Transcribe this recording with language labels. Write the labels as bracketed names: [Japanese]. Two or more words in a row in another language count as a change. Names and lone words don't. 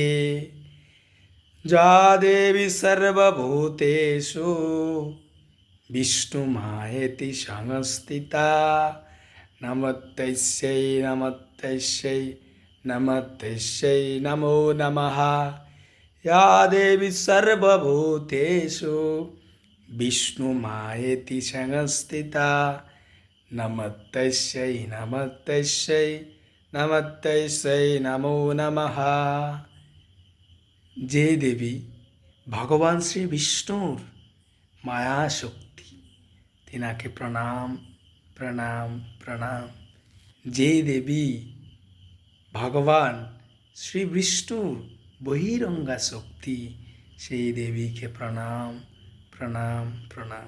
[Sanskrit] या देवी सर्वभूतेषु विष्णुमायेति संस्थिता नमस्तस्यै नमस्तस्यै नमस्तस्यै नमो नमः। या देवी सर्वभूतेषु विष्णुमायेति संस्थिता नमस्तस्यै नमस्तस्यै नमस्तस्यै नमो नमः। [Bangla] যে দেবী ভগবান শ্রী বিষ্ণুর মায়া শক্তি, তিনাকে প্রণাম প্রণাম প্রণাম। যে দেবী ভগবান শ্রী বিষ্ণুর বহিরঙ্গা শক্তি, সেই দেবীকে প্রণাম প্রণাম প্রণাম।